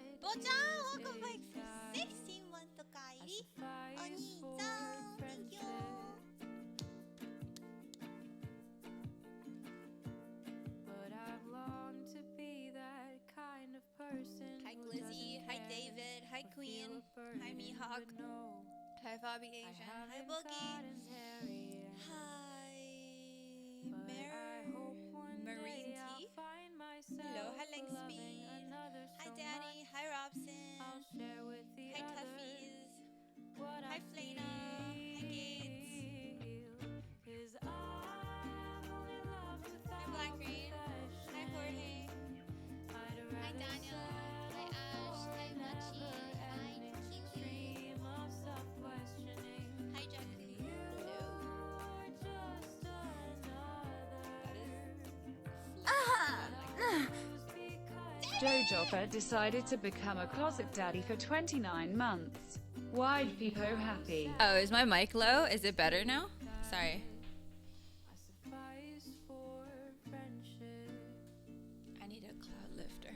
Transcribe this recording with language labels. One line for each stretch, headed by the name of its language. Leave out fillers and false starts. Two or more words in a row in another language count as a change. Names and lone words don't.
English: Kobo-chan, welcome back for 16 months to Kairi. Oni-chan, thank you. Hi Glizzy, hi David, hi Queen, hi Mihawk, hi Bobby Asian, hi Boogie, hi Marine Tea, hello, hi Lengspeed, hi Danny, hi Robson, hi Tuffies, hi Flana, hi Gates, hi Black Rain, hi Jorge, hi Daniel, hi Ash, hi Mochi, hi Kiwi, hi Jackie, hello. Jojopa decided to become a closet daddy for 29 months. Wide peepo happy. Oh, is my mic low? Is it better now? Sorry. I need a cloud lifter.